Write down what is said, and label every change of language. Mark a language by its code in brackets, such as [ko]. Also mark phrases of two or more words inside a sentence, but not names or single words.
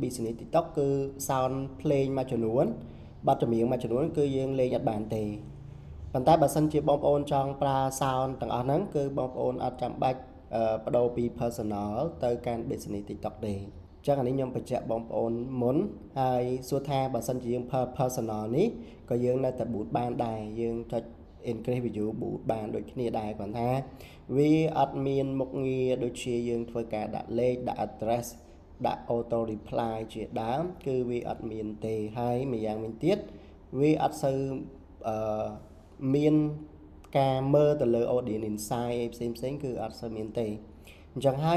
[km] business TikTok គឺ sound ភ្លេងមួយចំនួនបទចម្រៀងមួយចំនួនគឺយើងលេងអត់បានទេប៉ុន្តែបើសិនជាបងប្អូនចង់ប្រើ sound ទាំងអស់ហ្នឹងគឺបងប្អូនអត់ចាំបាច់បដូរពី personal ទៅកាន់ business TikTok ទេអញ្ចឹងអានេះខ្ញុំបញ្ជាក់បងប្អូនមុនហើយសួរថាបើសិនជាយើង personal នេះក៏យើងនៅតែ boot បានដែរយើងចុច [en] increase view [km] boot បានដូចគ្នាដែរគ្រាន់ថាវាអត់មានមុខងារដូចជាយើងធ្វើការដាក់លេខដាក់ address ដាក់ [en] auto reply [km] ជាដើមគឺវាអត់មានទេហើយម្យ៉ាងវិញទៀតវាអត់សូវមានការមើលទៅលើ [en] audience insight [km] ផ្សេងគឺអត់សូវមានទេអញ្ចឹងហើយ